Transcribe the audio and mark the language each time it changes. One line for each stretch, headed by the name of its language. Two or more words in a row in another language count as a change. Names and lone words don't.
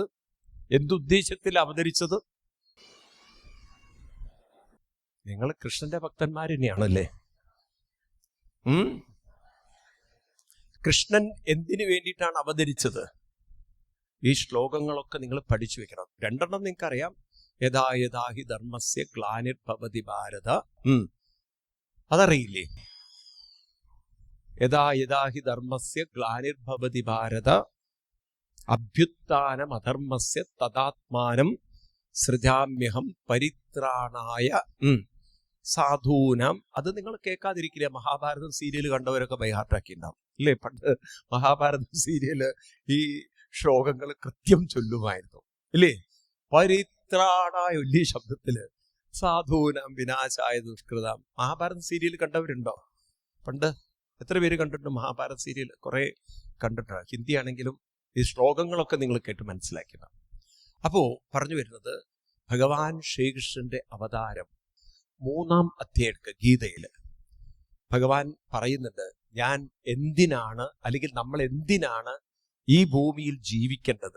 Malayalam: എന്തുദ്ദേശത്തിൽ അവതരിച്ചത്? നിങ്ങൾ കൃഷ്ണന്റെ ഭക്തന്മാർ തന്നെയാണല്ലേ? കൃഷ്ണൻ എന്തിനു വേണ്ടിയിട്ടാണ് അവതരിച്ചത്? ഈ ശ്ലോകങ്ങളൊക്കെ നിങ്ങൾ പഠിച്ചു വെക്കണം. 2 നിങ്ങൾക്കറിയാം.
Sanskrit: യഥാ യഥാ ഹി ധർമ്മസ്യ ഗ്ലാനിർഭവതി ഭാരത.
Malayalam: അതറിയില്ലേ?
Sanskrit: യഥാ യഥാ ഹി ധർമ്മസ്യ ഗ്ലാനിർഭവതി ഭാരത അഭ്യുത്ഥാനം അധർമ്മസ്യ തദാത്മാനം സൃജാമ്യഹം പരിത്രാണായ സാധൂനാം.
Malayalam: അത് നിങ്ങൾ കേൾക്കാതിരിക്കില്ല. മഹാഭാരതം സീരിയൽ കണ്ടവരൊക്കെ ബൈഹാർട്ടാക്കി ഉണ്ടാവും അല്ലേ? പണ്ട് മഹാഭാരതം സീരിയല് ഈ ശ്ലോകങ്ങൾ കൃത്യം ചൊല്ലുമായിരുന്നു അല്ലേ?
Sanskrit: പരിത്രാണായ
Malayalam: വലിയ ശബ്ദത്തില്
Sanskrit: സാധൂനാം വിനാശായ ദുഷ്കൃതാം.
Malayalam: മഹാഭാരത സീരിയൽ കണ്ടവരുണ്ടോ? പണ്ട് എത്ര പേര് കണ്ടിട്ടുണ്ട് മഹാഭാരത സീരിയൽ? കുറെ കണ്ടിട്ടുണ്ട്. ഹിന്ദി ആണെങ്കിലും ഈ ശ്ലോകങ്ങളൊക്കെ നിങ്ങൾ കേട്ട് മനസ്സിലാക്കണം. അപ്പോ പറഞ്ഞു വരുന്നത്, ഭഗവാൻ ശ്രീകൃഷ്ണന്റെ അവതാരം 3-ാം അധ്യായം ഗീതയില് ഭഗവാൻ പറയുന്നുണ്ട്, ഞാൻ എന്തിനാണ്, അല്ലെങ്കിൽ നമ്മൾ എന്തിനാണ് ഈ ഭൂമിയിൽ ജീവിക്കേണ്ടത്.